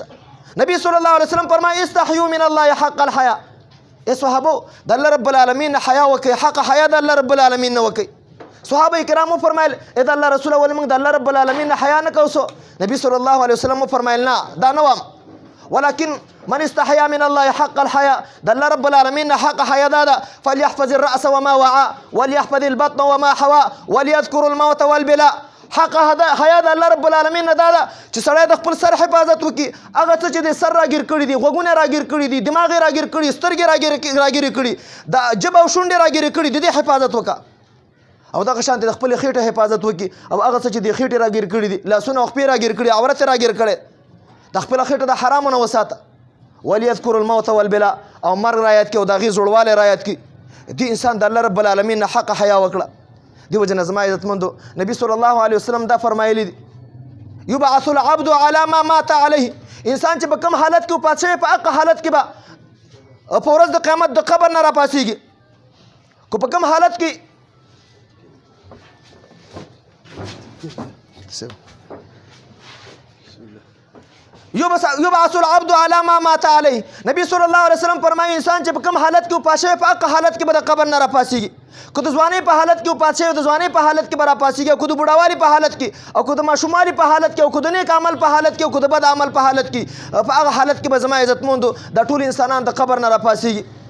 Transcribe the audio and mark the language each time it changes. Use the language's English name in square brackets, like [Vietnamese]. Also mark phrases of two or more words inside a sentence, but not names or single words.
[Pashto] نبی [Arabic] صلی الله علیه وسلم [Pashto] فرمایي [Arabic] استحیوا من الله حق الحیا. [Pashto] ای صحابو د الله رب العالمین نه حیا وکئ، حق حیا د الله رب العالمین نه وکئ. صحابه کرامو فرمایل ای د الله رسوله ولې موږ د الله رب العالمین نه حیا نه کوو؟ نبی [Arabic] صلی الله علیه وسلم [Pashto] فرمایل نه دا نه وام، [Arabic] ولكن من استحيا من الله حق الحياء [Pashto] د الله رب العالمین حق حیا دا ده [Arabic] فليحفظ الرأس وما وعى وليحفظ البطن وما حوى وليذكر الموت والبلاء. [Pashto] حق حیا د الله رب العالمین نه دا ده چې سړی د خپل سر حفاظت وکړي. هغه څه چې د سر راګیر کړي دي، غوږونه راګیر کړي دي، دماغ یې راګیر کړي، سترګې راګیر کړي، د ژبه او شونډې راګیر کړي، د دې حفاظت وکړه. او دغه شانتې د خپلې خېټې حفاظت وکړي. او هغه څه چې د خېټې راګیر کړي دي، لاسونه او خپې راګیر کړي، عورت یې راګیر کړی، د خپله خېټه د حرامو نه وساته. [Arabic] وليذكر الموت والبلاء [Pashto] او مرګ رایاد کړي او د هغې زوړوالی رایاد کړي. دې انسان د الله رب العالمین نه حق حیا وکړه. دې وجه نه زما عزتمندو نبي [Arabic] صلی الله علیه وسلم [Pashto] دا فرمایلی دي [Arabic] یبعث العبد على ما مات عليه. [Pashto] انسان چې په کوم حالت کې وفات شوی په هغه حالت کې به په ورځ د قیامت د قبر نه راپاڅېږي. که په کوم حالت کې [Arabic] یبعث العبد على ما مات عليه. [Pashto] نبی [Arabic] صلی الله علیه وسلم [Pashto] فرمایي انسان چې په کوم حالت کې وفات شوی په هغه حالت کې به د قبر نه راپاڅېږي. که د ځوانۍ په حالت کې وفات شوی د ځوانۍ په حالت کې به راپاڅېږي، او که د بوډاوالي په حالت کې، او که د ماشوموالي په حالت کې، او که د نیک عمل په حالت کې، او که د بد عمل په حالت کې، په هغه حالت کې به زما عزتمندو دا ټول انسانان د قبر نه راپاڅېږي.